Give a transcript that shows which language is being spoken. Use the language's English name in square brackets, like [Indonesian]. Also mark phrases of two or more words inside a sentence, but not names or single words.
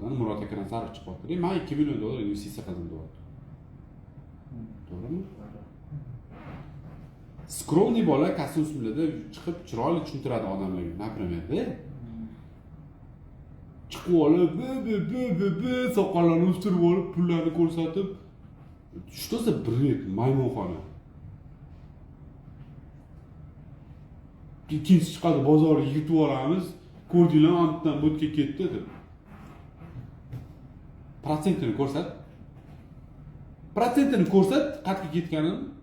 [Uzbek] Murod Akramsarov chiqyapti. Men 2 million dollar investitsiya qildim deyapti. To'g'rimi? Скромный bola kostyumlarda chiqib chiroyli tushuntiradi odamlarga, например-da. Chiqib olib, soqollarni o'stirib olib, pullarni ko'rsatib, [Russian] что за бред, [Uzbek] maymonxona. Ikkinchi chiqadi bozorga yigitib olamiz, ko'rdinglar, antdan bo'tga ketdi deb. Protsentini ko'rsat. Protsentini ko'rsat, qayerga ketganini.